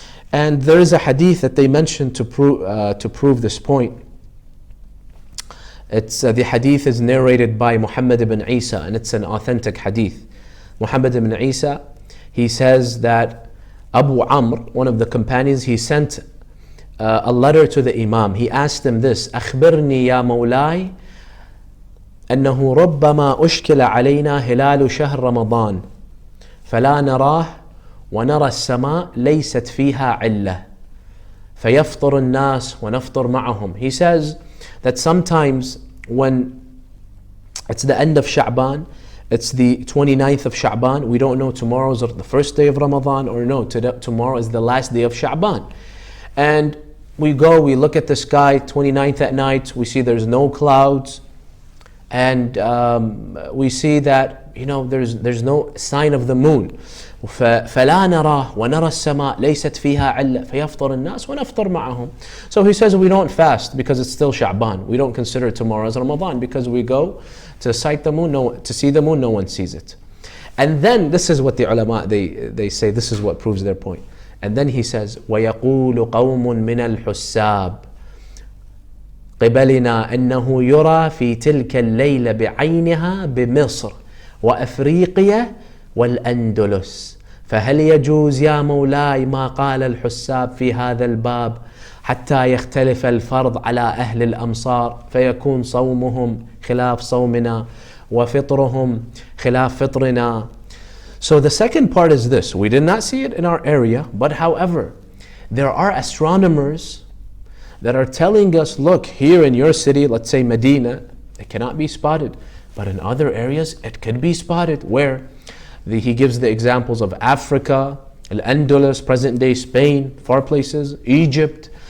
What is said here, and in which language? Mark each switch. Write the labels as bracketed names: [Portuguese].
[English] And there is a hadith that they mentioned to prove this point. The hadith is narrated by Muhammad ibn Isa, and it's an authentic hadith. Muhammad ibn Isa, he says that Abu Amr, one of the companions, he sent a letter to the Imam. He asked him this: [Arabic] أخبرني يا مولاي أنه ربما أشكل علينا هلال شهر رمضان فلا نراه ونرى السماء ليست فيها علة فيفطر الناس ونفطر معهم. [English] He says that sometimes when it's the end of Sha'ban, it's the 29th of Sha'ban, we don't know tomorrow is the first day of Ramadan or no, tomorrow is the last day of Sha'ban. And we look at the sky, 29th at night, we see there's no clouds, and we see that there's no sign of the moon. [Arabic] فلا نراه ونرى السماء ليست فيها علة فيفطر الناس ونفطر معهم. [English] So he says we don't fast because it's still Sha'ban. We don't consider tomorrow as Ramadan because we go to sight the moon, to see the moon, no one sees it. And then this is what the ulama, they say, this is what proves their point. And then he says, [Arabic] وَيَقُولُ قَوْمٌ مِنَ الْحُسَّابِ قبلنا أنه يرى في تلك الليلة بعينها بمصر وأفريقيا والأندلس فهل يجوز يا مولاي ما قال الحساب في هذا الباب حتى يختلف الفرض على أهل الأمصار فيكون صومهم خلاف صومنا وفطرهم خلاف فطرنا [English] So the second part is this: we did not see it in our area, but however, there are astronomers that are telling us, look, here in your city, let's say Medina, it cannot be spotted, but in other areas it could be spotted. Where? He gives the examples of Africa, Al-Andalus, present day Spain, far places, Egypt.